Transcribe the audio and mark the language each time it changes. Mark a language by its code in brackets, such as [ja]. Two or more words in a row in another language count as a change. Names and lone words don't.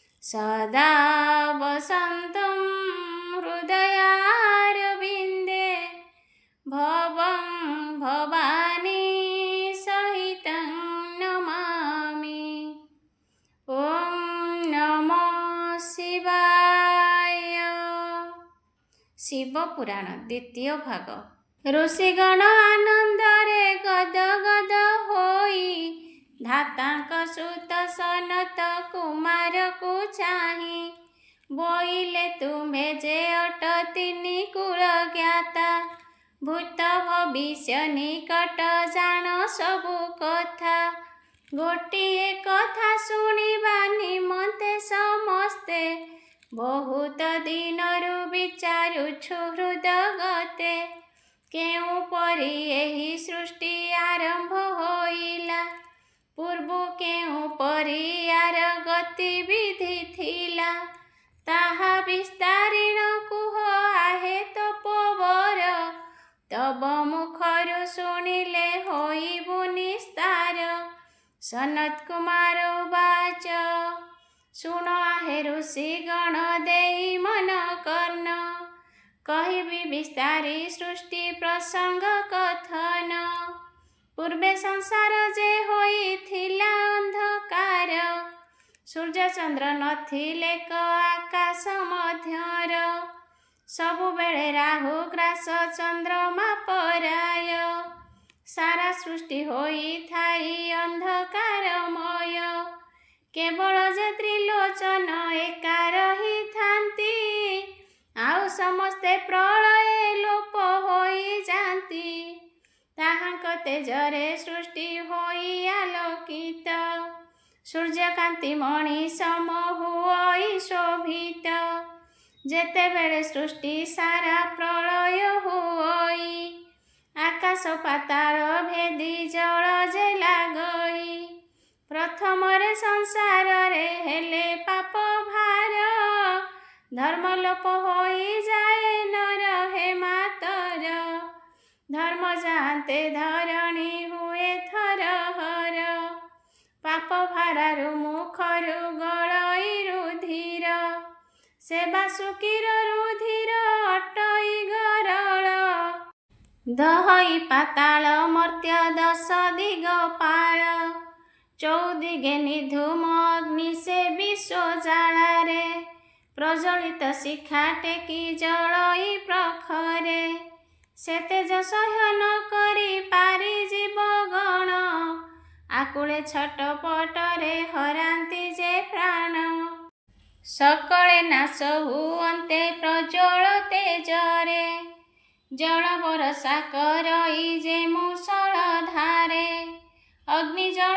[sa] सदा वसन्तं हृदयारविन्दे भवं भवानी सहितं नमामि। ॐ नमो शिवाय। [or] ଶିବପୁରାଣ ଦ୍ୱିତୀୟ ଭାଗ। ଋଷିଗଣ ଆନନ୍ଦରେ ଗଦଗଦ ହୋଇ ଧାତାଙ୍କ ସୁତ ସନତ କୁମାର କୁ ଚାହିଁ ବୋଇଲେ ତୁମ୍ଭେ ଯେ ଅଟ ତିନି କୁଳ ଜ୍ଞାତା ଭୂତ ଭବିଷ୍ୟ ନିକଟ ଜାଣ ସବୁ କଥା ଗୋଟିଏ କଥା ଶୁଣିବା ନିମନ୍ତେ ସମସ୍ତେ ବହୁତ ଦିନରୁ ବିଚାରୁଛୁ ହୃଦଗତେ କେଉଁ ପରି ଏହି ସୃଷ୍ଟି ଆରମ୍ଭ ହୋଇଲା ପୂର୍ବ କେଉଁ ପରି ଯାର ଗତିବିଧି ଥିଲା ତାହା ବିସ୍ତାରିଣ କୁହ ଆହେ ତପୋବର ତବ ମୁଖରୁ ଶୁଣିଲେ ହୋଇବୁ ନିସ୍ତାର। ସନତ କୁମାର ଉବାଚ ଶୁଣ ଆହେ ଋଷିଗଣ ଦେଇ ମନ କର୍ଣ୍ଣ କହିବି ବିସ୍ତାରି ସୃଷ୍ଟି ପ୍ରସଙ୍ଗ କଥନ ପୂର୍ବେ ସଂସାର ଯେ ହୋଇଥିଲା ଅନ୍ଧକାର ସୂର୍ଯ୍ୟ ଚନ୍ଦ୍ର ନଥିଲେ କ ଆକାଶ ମଧ୍ୟର ସବୁବେଳେ ରାହୁ ଗ୍ରାସ ଚନ୍ଦ୍ରମା ପରାୟ ସାରା ସୃଷ୍ଟି ହୋଇ ଥାଇ ଅନ୍ଧକାରମୟ କେବଳ ଯେ ତ୍ରିଲୋଚନ ଏକା ରହି ଥାନ୍ତି ଆଉ ସମସ୍ତେ ପ୍ରଳୟ ଲୋପ ହୋଇ ଯାନ୍ତି ତାହାଙ୍କ ତେଜରେ ସୃଷ୍ଟି ହୋଇ ଆଲୋକିତ ସୂର୍ଯ୍ୟକାନ୍ତି ମଣି ସମ ହୋଇ ଶୋଭିତ ଯେତେ ବେଳେ ସୃଷ୍ଟି ସାରା ପ୍ରଳୟ ହୋଇ ଆକାଶ ପାତାଳ ଭେଦି ଜଳ ଯେ ଲାଗଇ ପ୍ରଥମ ରେ ସଂସାର ରେ ହେଲେ ପାପ ଭାର ଧର୍ମ ଲୋପ ହୋଇ ଯାଏ ନ ରହେ ମାତର ଧର୍ମ ଜାଣନ୍ତେ ଧରଣୀ ହୁଏ ଥର ହର ପାପ ଭାରାରୁ ମୁଖରୁ ଗଳଇ ରୁଧିର ସେ ବାସୁକୀର ରୁଧିର ଅଟଇ ଗରଳ ଦହଇ ପାତାଳ ମର୍ତ୍ତ୍ୟ ଦଶ ଦିଗପାଳ ଚଉଦିଗେ ନିଧୂମ ଅଗ୍ନି ସେ ବିଶ୍ୱ ଜାଳାରେ ପ୍ରଜ୍ୱଳିତ ଶିଖା ଟେକି ଜଳଇ ପ୍ରଖରେ ସେ ତେଜ ସହନ କରି ପାରି ଜୀବଗଣ ଆକୁଳେ ଛଟପଟରେ ହରାନ୍ତି ଯେ ପ୍ରାଣ ସକଳେ ନାଶ ହୁଅନ୍ତେ ପ୍ରଜ୍ୱଳ ତେଜରେ ଜଳ ବରଷା କରଇ ଯେ ମୂଷଳ ଧାରେ ଅଗ୍ନି ଜଳ